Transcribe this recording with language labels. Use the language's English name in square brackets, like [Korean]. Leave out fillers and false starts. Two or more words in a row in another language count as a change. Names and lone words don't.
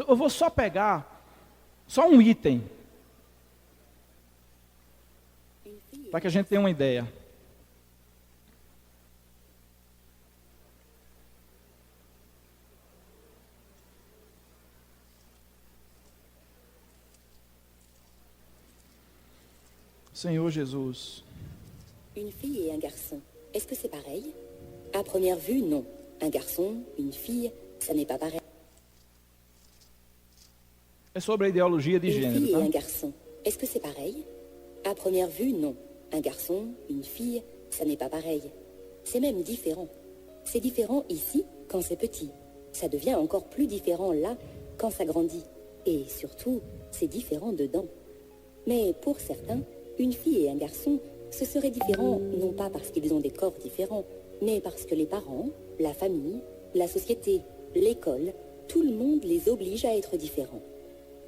[Portuguese] Eu vou só pegar só um item, para que a gente tenha uma ideia. Senhor Jesus. [French] Une fille et un garçon, est-ce que c'est pareil? À première vue, non. Un garçon, une fille, ça n'est pas pareil. [Portuguese] É sobre a ideologia de [French] Une [Portuguese] gênero, [French] fille [Portuguese] tá? [French] et un garçon, est-ce que c'est pareil? À première vue, non. Un garçon, une fille, ça n'est pas pareil. C'est même différent. C'est différent ici quand c'est petit. Ça devient encore plus différent là quand ça grandit. Et surtout, c'est différent dedans. Mais pour certains, une fille et un garçon, ce serait différent non pas parce qu'ils ont des corps différents, mais parce que les parents, la famille, la société, l'école, tout le monde les oblige à être différents.